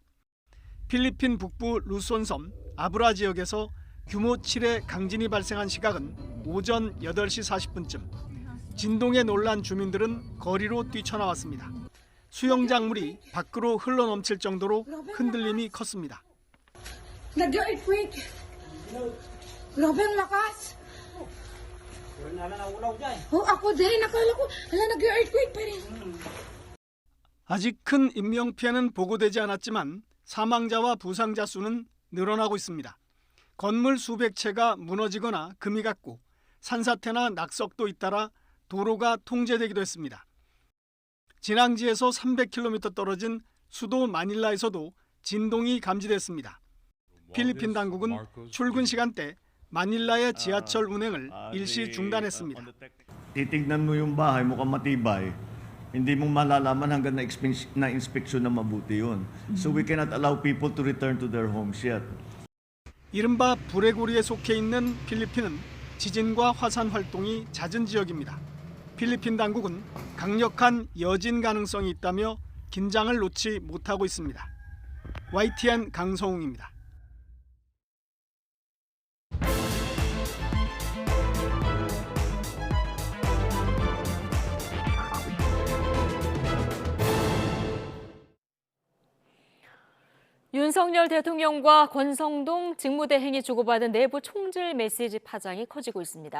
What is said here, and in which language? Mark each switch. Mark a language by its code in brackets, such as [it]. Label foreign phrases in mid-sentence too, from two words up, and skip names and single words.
[ko] 필리핀 북부 루손섬 아브라 지역에서 규모 7의 강진이 발생한 시각은 오전 8시 40분쯤. 진동에 놀란 주민들은 거리로 뛰쳐나왔습니다. 수영장물이 밖으로 흘러넘칠 정도로 흔들림이 컸습니다. [tl] Nag-earthquake. Grabe ang lakas. Ako din, nakala ko, nag-earthquake pa rin. [ko] 아직 큰 인명피해는 보고되지 않았지만 사망자와 부상자 수는 늘어나고 있습니다. 건물 수백 채가 무너지거나 금이 갔고 산사태나 낙석도 잇따라 도로가 통제되기도 했습니다. 진앙지에서 300km 떨어진 수도 마닐라에서도 진동이 감지됐습니다. 필리핀 당국은 출근 시간대 마닐라의 지하철 운행을 일시 중단했습니다. [tl] Titignan mo yung bahay, mukhang matibay. Hindi mo malalaman hanggang na-inspeksyon na mabuti yun. [en] So we cannot allow people to return to their homes yet. [ko] 이른바 불의 고리에 속해 있는 필리핀은 지진과 화산 활동이 잦은 지역입니다. 필리핀 당국은 강력한 여진 가능성이 있다며 긴장을 놓지 못하고 있습니다. YTN 강성웅입니다. 윤석열 대통령과 권성동 직무대행이 주고받은 내부 총질 메시지 파장이 커지고 있습니다.